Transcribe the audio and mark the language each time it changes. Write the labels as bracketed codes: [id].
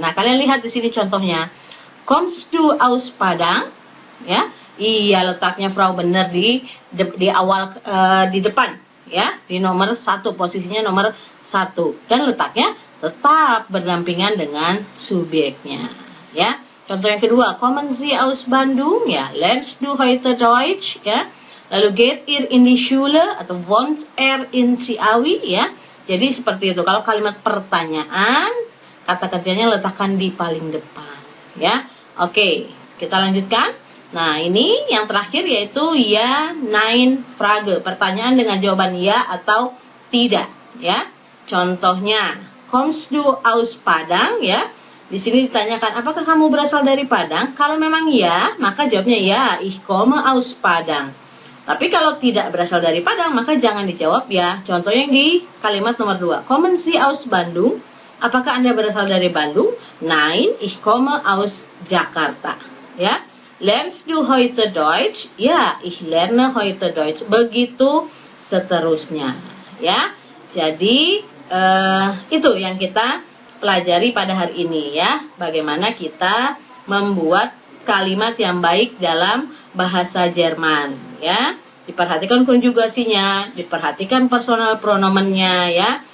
[id] Nah, kalian lihat di sini contohnya. [de] Kommst du aus Padang? [id] Ya. Iya, letaknya Frau benar di awal di depan. Ya, di nomor 1, posisinya nomor 1 dan letaknya tetap berdampingan dengan subjeknya, ya. Contoh yang kedua, [de] kommen Sie aus Bandung, [id] ya, [de] lernst du heute Deutsch, [id] ya. Lalu [de] geht ihr in die Schule [id] atau [de] wohnt in Ciawi, [id] ya. Jadi seperti itu. Kalau kalimat pertanyaan, kata kerjanya letakkan di paling depan, ya. Oke, kita lanjutkan. Nah, ini yang terakhir yaitu [de] ya, nein, Frage, [id] pertanyaan dengan jawaban ya atau tidak, ya. Contohnya, [de] kommst du aus Padang, [id] ya. Di sini ditanyakan, apakah kamu berasal dari Padang? Kalau memang ya, maka jawabnya ya, [de] ich komme aus Padang. [id] Tapi kalau tidak berasal dari Padang, maka jangan dijawab ya. Contoh yang di kalimat nomor 2, [de] kommen Sie aus Bandung? [id] Apakah Anda berasal dari Bandung? [de] Nein, ich komme aus Jakarta, ya. Lernst du heute Deutsch? Ya, ich lerne heute Deutsch. [id] Begitu seterusnya, ya. Jadi itu yang kita pelajari pada hari ini, ya. Bagaimana kita membuat kalimat yang baik dalam bahasa Jerman, ya. Diperhatikan konjugasinya, diperhatikan personal pronomennya, ya.